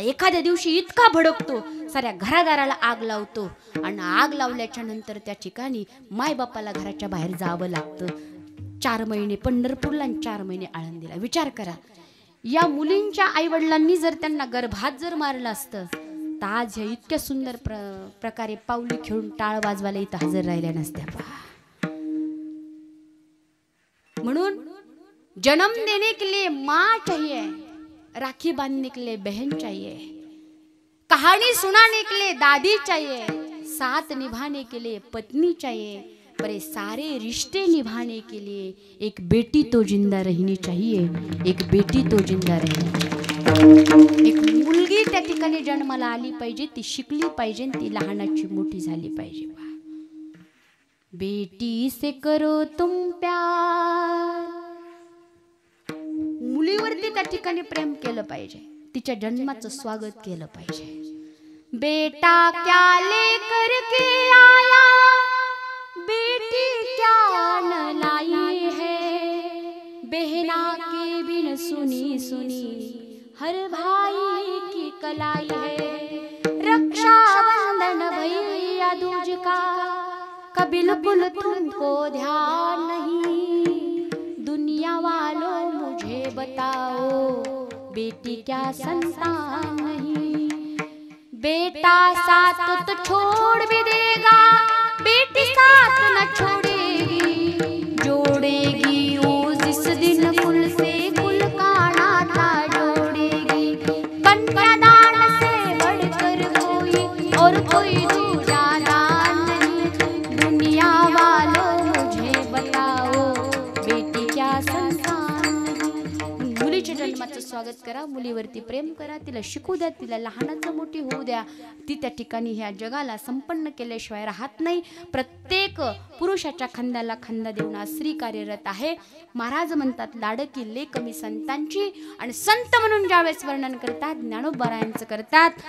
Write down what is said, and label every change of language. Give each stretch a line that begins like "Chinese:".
Marathi: एखाद्या दिवशी इतका भडकतो, साऱ्या घरादाराला आग लावतो, आणि आग लावल्याच्या नंतर त्या ठिकाणी मायबापाला घराच्या बाहेर जावं लागतं. 4 महिने पंढरपूरला आणि 4 महिने आळंदीला. विचार करा, या मुलींच्या आईवडिलांनी जर त्यांना गर्भात जर मारलं असतं तर आज ह्या इतक्या सुंदर प्रकारे पाऊली खेळून टाळ वाजवायला इथं हजर राहिल्या नसत्या.
Hindi: म्हणून जन्म देने के लिए माँ चाहिए, राखी बांधने के लिए बहन चाहिए, कहानी सुनाने के लिए दादी चाहिए, साथ निभाने के लिए पत्नी चाहिए, पर ये सारे रिश्ते निभाने के लिए एक बेटी तो जिंदा रहनी चाहिए, एक बेटी तो जिंदा रहनी चाहिए.
Marathi: एक मुलगी त्या ठिकाणी जन्माला आली पाहिजे, ती शिकली पाहिजे, ती लहानाची मोठी झाली पाहिजे.
Hindi: बेटी से करो तुम प्यार.
Marathi: मुलीवरती त्या ठिकाणी प्रेम केलं पाहिजे, तिच्या जन्माचं स्वागत केलं पाहिजे.
Hindi: बेटा क्या लेकर के आया, बेटी क्या न लाई है, बहना के बिन सुनी सुनी हर भाई की कलाई है. रक्षा बंधन भैया दूज का बिल्कुल तुमको ध्यान नहीं, दुनिया वालों मुझे बताओ, बेटी क्या संतान नहीं. बेटा साथ तो छोड़ भी देगा, बेटी साथ न छोड़ेगी, जोड़ेगी वो जिस दिन कुल से कुल का नाता जोड़ेगी. कन्यादान से बढ़कर कोई और कोई दूजा दान नहीं, दुनिया वालों मुझे बताओ, बेटी क्या संतान नहीं.
Marathi: मुलीच्या जन्माचं स्वागत करा, मुलीवरती प्रेम करा, तिला शिकू द्या, तिला लहानाचं मोठी होऊ द्या. ती त्या ठिकाणी ह्या जगाला संपन्न केल्याशिवाय राहत नाही. प्रत्येक पुरुषाच्या खांद्याला खांदा देऊन स्त्री कार्यरत आहे. महाराज म्हणतात, लाडकी लेक मी संतांची. आणि संत म्हणून ज्यावेळेस वर्णन करतात, ज्ञानोबारायांचं करतात.